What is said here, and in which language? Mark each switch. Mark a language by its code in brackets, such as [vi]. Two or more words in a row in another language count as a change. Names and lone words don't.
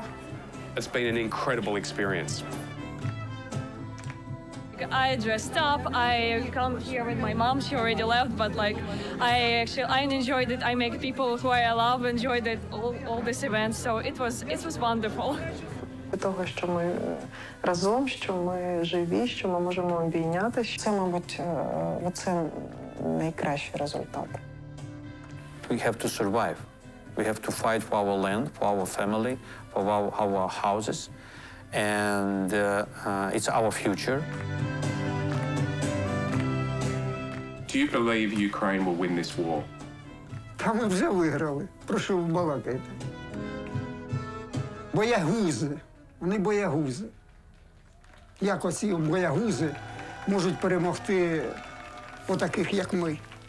[en] It's been an incredible experience. I dressed up. I come here with my mom. She already left, but I enjoyed it. I make people who I love enjoyed it, all this event. So it was wonderful. [uk] Того, що ми разом, що ми живі, що ми можемо обійнятися. Це, мабуть, оце найкращий результат. [en] We have to survive. We have to fight for our land, for our family, for our houses, and it's our future. Do you believe Ukraine will win this war? [uk] Та ми вже виграли. Про що ви балакаєте? Боягузи. Вони боягузи. Як оці боягузи можуть перемогти отаких, як ми?